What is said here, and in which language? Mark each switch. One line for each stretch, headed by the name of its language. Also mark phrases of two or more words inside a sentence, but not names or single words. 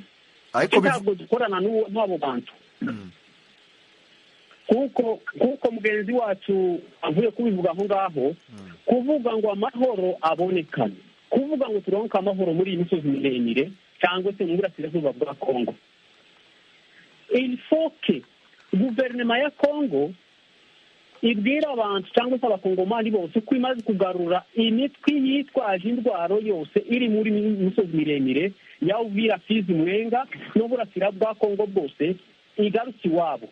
Rundi: Ariko ntabwo dukorana n'abo bantu. Kuko mugenzi wacu avuye kubivuga aho ngaho, kuvuga ngo amahoro abonekane, kuvuga ngo turonke amahoro muri iyi misozi miremire cyangwa se mu burasirazuba bwa Kongo,
French: il faut que
Rundi: guverinoma ya Kongo ibwira abantu cyangwa se abakongomani bose ko imaze kugarura imitwe yitwaje indwaro yose iri muri misozi miremire ya Uvira, Fizi, Mwenga n'uburasira bwa Kongo bwose igarutse iwabo.